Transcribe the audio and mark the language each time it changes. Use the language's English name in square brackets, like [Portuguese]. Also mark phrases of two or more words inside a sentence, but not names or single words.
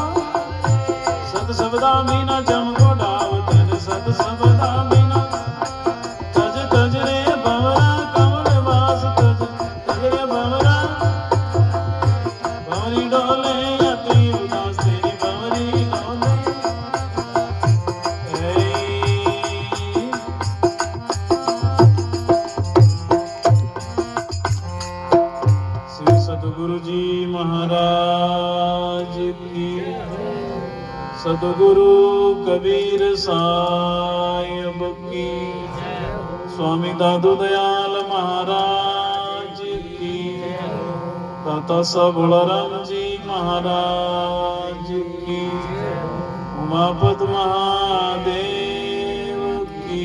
[Hindi] सत सबदा मीना जम को डाव, तेरे सत सबदा मीना। तज तज रे भंवरा कमल बास, तज तज रे भंवरा। भंवरी डोले अति उदास, तेरी भंवरी डोले। श्री सद्गुरु जी महाराज की। सद्गुरु कबीर साहिब की। स्वामी दादू दयाल महाराज की। दाता साहब बलराम जी महाराज की। उमापत महादेव की।